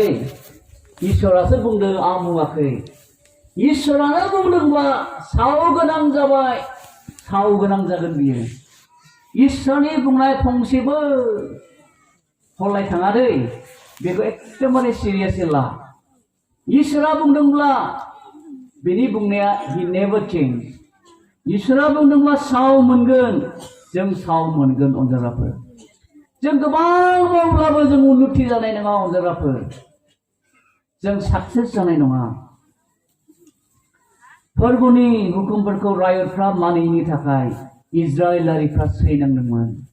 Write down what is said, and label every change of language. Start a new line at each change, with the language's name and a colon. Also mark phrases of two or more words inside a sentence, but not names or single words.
Bodo: इसोरासो बुंदों, आं बुङाखै। इसोरानो बुंदोंबा साव गोनां जाबाय, साव गोनां जागोन बियो। इसोरनि बुंनाय फंसेबो हरलाय थाङा दै। बेखौ एकदमबारे सिरियासै ला। इसोरा बुंदोंब्ला बेनि बुंनाया
English: he never change।
Bodo: इसोरा बुंदोंब्ला साव मोनगोन, जों साव मोनगोन अनजाग्राफोर। जों गोबां मावब्लाबो जों उन्नति जानाय नङा अनजाग्राफोर। जों साक्सेस जानाय नङा। फोरबोनि हुकुमफोरखौ रायतफ्रा मानियैनि थाखाय इजराइलारिफ्रा सैनांदोंमोन।